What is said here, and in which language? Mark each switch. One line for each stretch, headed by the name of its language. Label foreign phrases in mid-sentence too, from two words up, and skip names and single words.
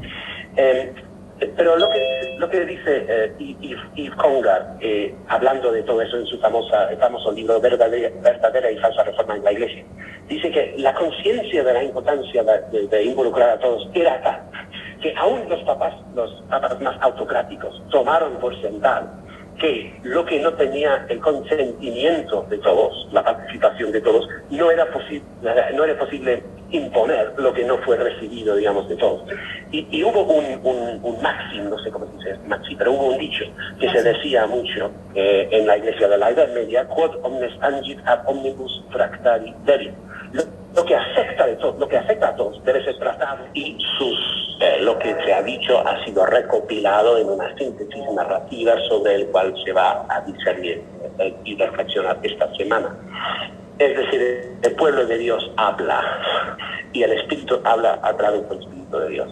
Spanish: Pero lo que dice Yves Congar, hablando de todo eso en su famoso libro Verdadera y Falsa Reforma en la Iglesia, dice que la conciencia de la importancia de involucrar a todos era tal que aún los papas más autocráticos tomaron por sentado que lo que no tenía el consentimiento de todos, la participación de todos, no era posible imponer lo que no fue recibido, digamos, de todos. Y hubo un máximo, no sé cómo se dice máximo, pero hubo un dicho que se decía mucho en la iglesia de la Edad Media,
Latin: quod omnes angit ab omnibus tractari debit.
Spanish: Lo que afecta a todos debe ser tratado y lo que se ha dicho ha sido recopilado en una síntesis narrativa sobre el cual se va a discernir y reflexionar esta semana. Es decir, el pueblo de Dios habla y el Espíritu habla a través del Espíritu de Dios.